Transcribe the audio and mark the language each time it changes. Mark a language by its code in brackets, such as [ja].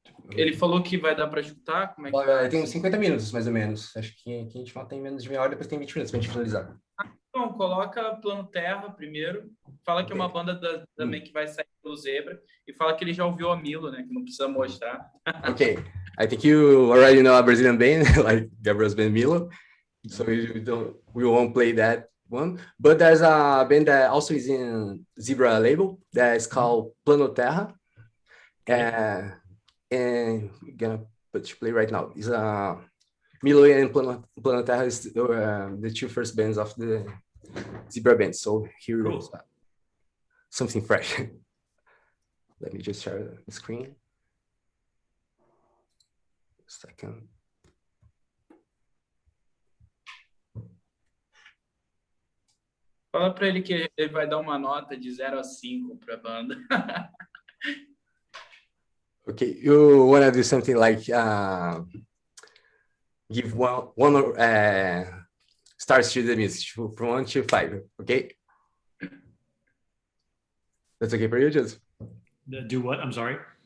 [pt] Ele falou que vai dar para escutar? Como é que tem uns 50 minutos, mais ou menos. Acho que a gente tem menos de meia hora, depois tem 20 minutos para a gente finalizar. Então, coloca Plano Terra primeiro. Fala que é uma banda também que vai sair pelo Zebra. E fala que ele já ouviu a Millo, né? Que não precisa mostrar. [en] Okay. I think you already know a Brazilian band, like Gabriel's band Millo. So we won't play that one. But there's a band that also is in Zebra label that is called Plano Terra. And we're gonna play right now. It's Millo and Plano Terra is the two first bands of the Zebra band. So here goes something fresh. Let me just share the screen. Second. [pt] Fala para ele que ele vai dar uma nota de 0 a 5 para a banda. [en] Okay, you want to do something like give one stars to the music from 1 to 5, okay? That's okay for you, Joseph? Do what? I'm sorry?